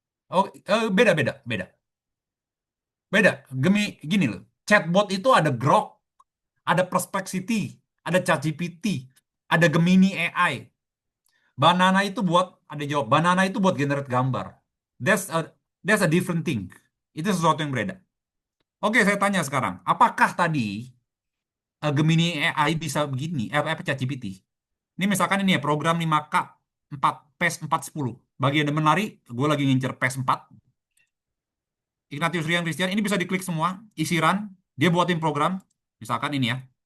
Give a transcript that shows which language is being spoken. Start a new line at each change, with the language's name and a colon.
Indonesian: Oh, beda beda beda. Beda. Gini loh. Chatbot itu ada Grok, ada Perplexity, ada ChatGPT, ada Gemini AI. Banana itu buat ada jawab. Banana itu buat generate gambar.
English: That's a that's a different thing.
Indonesian: Itu sesuatu yang berbeda. Oke, saya tanya sekarang, apakah tadi Gemini AI bisa begini? Apa ChatGPT? Ini misalkan ini ya program 5K 4 PES 410. Bagi yang demen lari, gue lagi ngincer PES 4. Ignatius Rian Christian ini bisa diklik semua, isi run, dia buatin program. Misalkan ini ya.